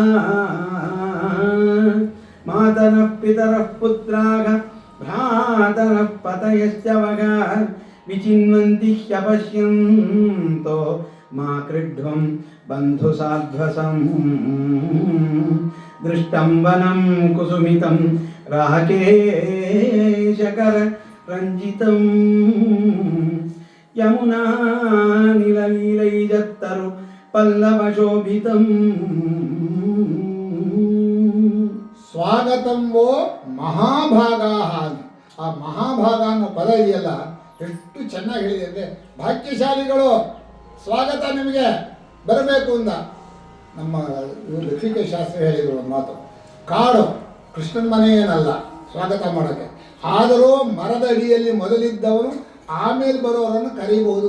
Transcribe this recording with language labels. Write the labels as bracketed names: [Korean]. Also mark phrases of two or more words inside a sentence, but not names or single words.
[Sanskrit] ಮಾತರಃ ಪಿತರಃ ಪುತ್ರಾಃ ಭ್ರಾತರಃ ಪತಯಶ್ಚ ವಗಾ ವಿಚಿನ್ವಂತಿ ಹ್ಯಪಶ್ಯಂತೋ ಮಾ ಕ್ರೀಡ್ವಂ ಬಂಧುಸಾಧ್ವಸಂ ದೃಷ್ಟಂ ವನಂ ಕುಸುಮಿತಂ ರಾಕೇಶಕರ ರಂಜಿತಂ ಯಮುನಾ ನಿಲಲೀಲೈಜತ್ತರು ಪಲ್ಲವಶೋಭಿತಂ. ಸ್ವಾಗತಂ ವೋ ಮಹಾಭಾಗಾಃ. [Kannada] ಆ ಮಹಾಭಾಗ ಅನ್ನೋ ಪದ ಇದೆಯಲ್ಲ ಎಷ್ಟು ಚೆನ್ನಾಗಿ ಹೇಳಿದೆ ಅಂದರೆ, ಭಾಗ್ಯಶಾಲಿಗಳು ಸ್ವಾಗತ ನಿಮಗೆ ಬರಬೇಕು ಅಂದ. ನಮ್ಮ ಲಕ್ಷ್ಮೀಕೇಶ ಶಾಸ್ತ್ರಿ ಹೇಳಿದರು ಒಂದು ಮಾತು, ಕಾಡು ಕೃಷ್ಣನ ಮನೆ ಏನಲ್ಲ ಸ್ವಾಗತ ಮಾಡೋಕ್ಕೆ, ಆದರೂ ಮರದ ಅಡಿಯಲ್ಲಿ ಮೊದಲಿದ್ದವನು ಆಮೇಲೆ ಬರೋರನ್ನು ಕರೀಬಹುದು.